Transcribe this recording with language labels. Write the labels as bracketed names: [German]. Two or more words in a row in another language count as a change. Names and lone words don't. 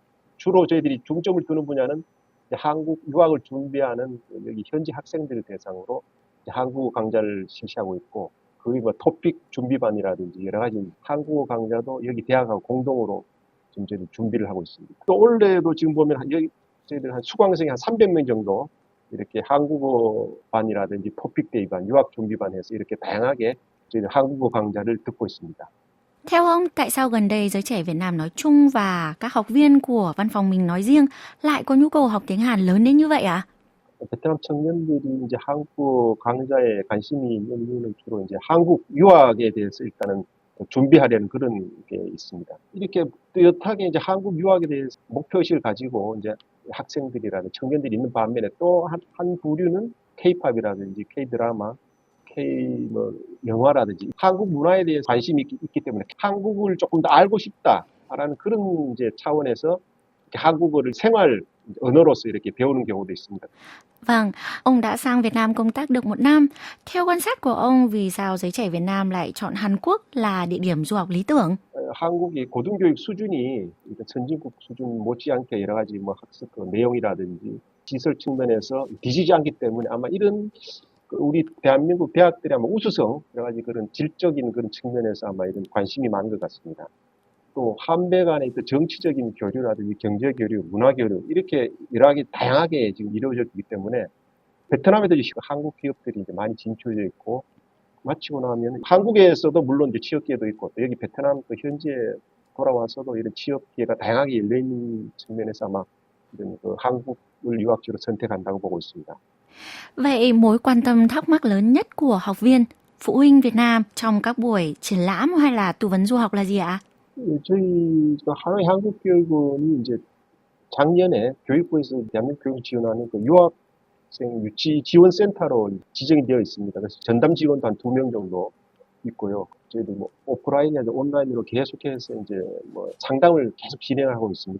[Korean] 주로 저희들이 중점을 두는 분야는 한국 유학을 준비하는 여기 현지 학생들을 대상으로 한국어 강좌를 실시하고 있고 거기 토픽 준비반이라든지 여러 가지 한국어 강좌도 여기 대학하고 공동으로 지금 저희들 준비를 하고 있습니다. 또 올해도 지금 보면 여기 저희들 한 수강생이 한 300명 정도 이렇게 한국어 반이라든지 토픽 대입반, 유학 준비반 해서 이렇게 다양하게 저희들 한국어 강좌를 듣고 있습니다. [Vietnamese] Theo ông, tại sao gần đây giới trẻ Việt Nam nói chung và các học viên của văn phòng mình nói riêng lại có nhu cầu học tiếng Hàn lớn đến như vậy ạ? [Korean] 베트남 청년들이 이제 한국어 강좌에 관심이 있는 이유는 주로 이제 한국 유학에 대해서 일단은 준비하려는 그런 게 있습니다. 이렇게 뚜렷하게 이제 한국 유학에 대해서 목표의식을 가지고 이제 학생들이라는 청년들이 있는 반면에 또 한 부류는 K-팝이라든지 K-드라마, 영화라든지 한국 문화에 대해서 관심이 있기 때문에 한국을 조금 더 알고 싶다라는 그런 이제 차원에서 한국어를 생활 언어로서 이렇게 배우는 경우도 있습니다. [Vietnamese] Vâng, ông đã sang Việt Nam công tác được 1 năm. Theo quan sát của ông, vì sao giới trẻ Việt Nam lại chọn Hàn Quốc là địa điểm du học lý tưởng? [Korean] 한국이 고등교육 수준이 선진국 수준 못지않게 여러 가지 학습 내용이라든지 시설 측면에서 뒤지지 않기 때문에 아마 이런 우리 대한민국 대학들이 아마 우수성 여러 가지 그런 질적인 그런 측면에서 아마 이런 관심이 많은 것 같습니다. 또 한배 간의 정치적인 교류라든지 경제 교류, 문화 교류 이렇게 여러 가지 다양하게 지금 이루어졌기 때문에 베트남에도 한국 기업들이 이제 많이 진출되어 있고 마치고 나면 한국에서도 물론 이제 취업 기회도 있고 또 여기 베트남 또 현지에 돌아와서도 이런 취업 기회가 다양하게 열려 있는 측면에서 아마 이런 그 한국을 유학지로 선택한다고 보고 있습니다. [Vietnamese] Vậy mối quan tâm thắc mắc lớn nhất của học viên, phụ huynh Việt Nam trong các buổi triển lãm hay là tư vấn du học là gì ạ? [Korean] 저희 하노이 한국교육원이 이제 작년에 교육부에서 대한민국 교육을 지원하는 그 유학생 유치 지원 센터로 지정이 되어 있습니다. 그래서 전담 직원도 한 2명 정도 있고요. 저희도 뭐 오프라인이나 온라인으로 계속해서 이제 뭐 상담을 계속 진행하고 있습니다.